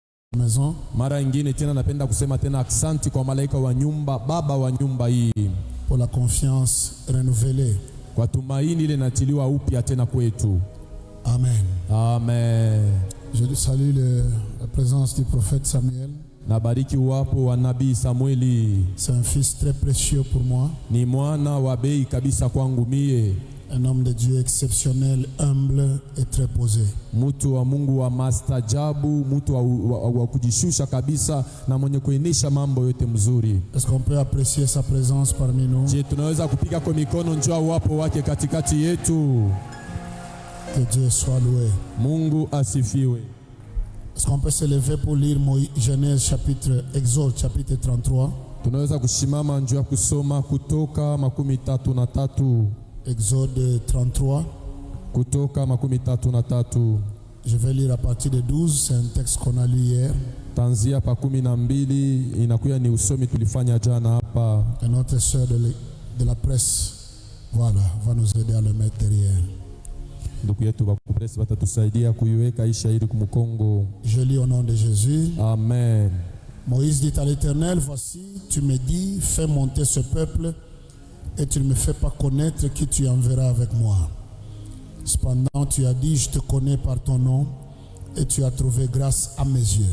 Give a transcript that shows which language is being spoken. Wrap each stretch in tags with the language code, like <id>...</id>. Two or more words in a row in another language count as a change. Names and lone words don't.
<fr>maison.</fr> <sw>Mara ingine tena napenda kusema tena aksanti kwa malaika wa nyumba, baba wa nyumba hii,</sw> <fr>pour la confiance renouvelée.</fr> <sw>kwa tumaini ile natiliwa upya tena kwetu. Amen. Amen.</sw> <fr>Je salue la présence du prophète Samuel.</fr> <sw>Nabariki uwapo wa nabii Samueli.</sw> <fr>C'est un fils très précieux pour moi.</fr> <sw>Ni mwana wa bei kabisa kwangu mie.</sw> <fr>Un homme de Dieu exceptionnel, humble et très posé.</fr> <sw>Mtu wa Mungu wa mastajabu, mtu wa kujishusha kabisa na mwenye kuenesha mambo yote mzuri.</sw> <fr>Est-ce qu'on peut apprécier sa présence parmi nous?</fr> <sw>Je, tunaweza kupiga kwa mikono njoo uwapo wake katikati yetu.</sw> <fr>Que Dieu soit loué.</fr> <sw>Mungu asifiwe.</sw> <fr>Est-ce qu'on peut se lever pour lire Genèse chapitre, Exode chapitre 33?</fr> <sw>Tunaweza kushimama njoo kusoma Kutoka 33.</sw> <fr>Exode 33.</fr> <sw>Kutoka 33.</sw> <fr>Je vais lire à partir de 12, c'est un texte qu'on a lu hier.</fr> <sw>Tanzia pa 12 inakuya ni usomi tulifanya jana hapa.</sw> <fr>Et notre sœur de la presse, voilà, va nous aider à le mettre derrière.</fr> <sw>Ndugu yetu wa presse watatusaidia kuiweka hii shairi kumkongo.</sw> <fr>Je lis au nom de Jésus. Amen. Moïse dit à l'Éternel, voici, tu me dis, fais monter ce peuple et tu ne me fais pas connaître qui tu enverras avec moi. Cependant, tu as dit, je te connais par ton nom et tu as trouvé grâce à mes yeux.</fr>